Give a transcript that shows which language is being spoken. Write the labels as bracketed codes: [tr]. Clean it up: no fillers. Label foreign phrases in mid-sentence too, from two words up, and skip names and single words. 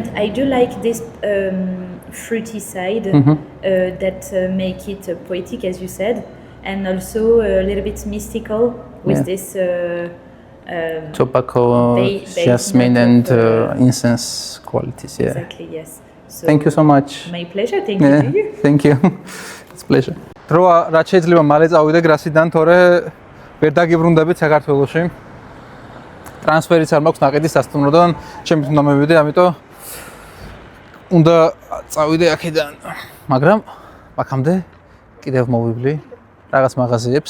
[en] I do like this fruity side that make it poetic, as you said, and also a little bit mystical with Yeah. this. Tobacco, Base jasmine, note and of, incense qualities. Yeah. Exactly. Yes. So Thank you so much. My pleasure. Thank you Yeah, to you. thank you. It's a pleasure. [ka] დროა რაც შეიძლება მალე წავიდე გრასიდან, თორე ვერ დაგიბრუნდებით საქართველოში. ტრანსფერიც არ მაქვს ნაყიდის სასტუმროდან, ჩემით უნდა მივიდე, ამიტომ უნდა წავიდე აქედან. მაგრამ აქამდე კიდევ მოვივლი რაღაც მაღაზიებს.